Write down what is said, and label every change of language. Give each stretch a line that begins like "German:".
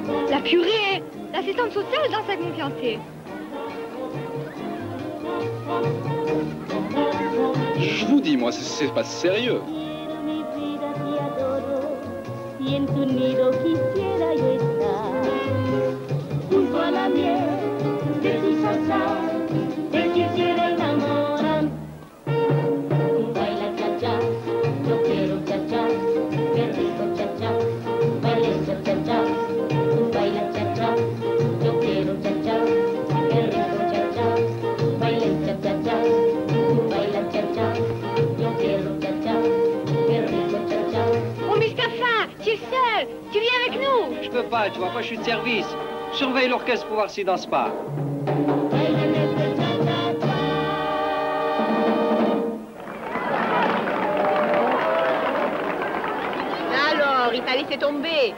French: La purée! L'assistante sociale danse avec mon fiancé. Je vous dis, moi, c'est pas sérieux.
Spanish: Mi vida, te adoro. Y en tu nido quisiera yo estar. Junto a la miel de tu salsa, te quisiera enamorar. Baila cha-cha, yo quiero cha-cha, qué rico cha-cha. Baila cha-cha, baila cha-cha, yo quiero cha-cha, qué rico cha-cha. Baila cha-cha, baila cha-cha, yo quiero cha-cha, qué rico cha-cha.
French: Oh, Mustapha, tu es seul. Tu viens avec nous. Je peux pas, tu vois pas, je suis de service. Je surveille l'orchestre pour voir s'il danse pas. Alors, il t'a laissé tomber.